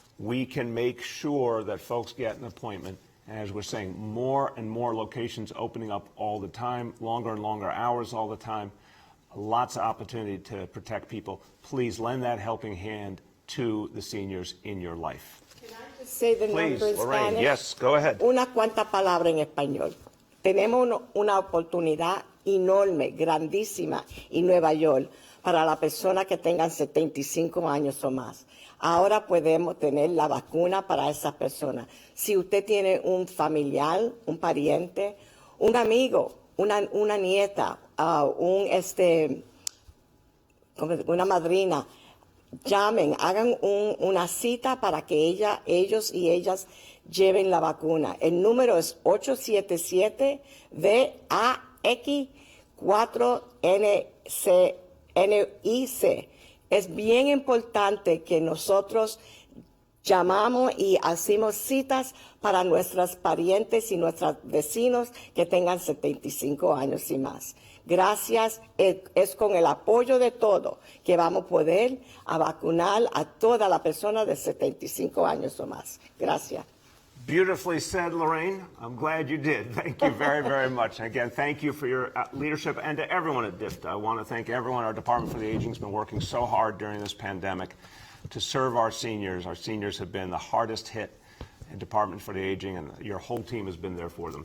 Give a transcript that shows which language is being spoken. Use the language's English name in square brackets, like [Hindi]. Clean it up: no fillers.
[English] We can make sure that folks get an appointment. And as we're saying, more and more locations opening up all the time, longer and longer hours all the time. Lots of opportunity to protect people. Please lend that helping hand to the seniors in your life. Can I just say the Please, number in Lorraine, Spanish? yes, go ahead. [Spanish] Una cuanta palabra en español. Tenemos una oportunidad enorme, grandísima, en Nueva York para las personas que tengan 75 años o más. Ahora podemos tener la vacuna para esas personas. Si usted tiene un familiar, un pariente, un amigo, una nieta, una madrina, llamen, hagan una cita para que ellos y ellas lleven la vacuna. El número es 877-VAX4NIC. Es bien importante que nosotros llamamos y hacemos citas para nuestras parientes y nuestros vecinos que tengan 75 años y más. Gracias, es con el apoyo de todos que vamos a poder vacunar a toda la persona de 75 años o más. Gracias. [English] Beautifully said, Lorraine. I'm glad you did. Thank you very, very much. And again, thank you for your leadership, and to everyone at DIFTA. I want to thank everyone. Our Department for the Aging has been working so hard during this pandemic to serve our seniors. Our seniors have been the hardest hit, and Department for the Aging, and your whole team has been there for them.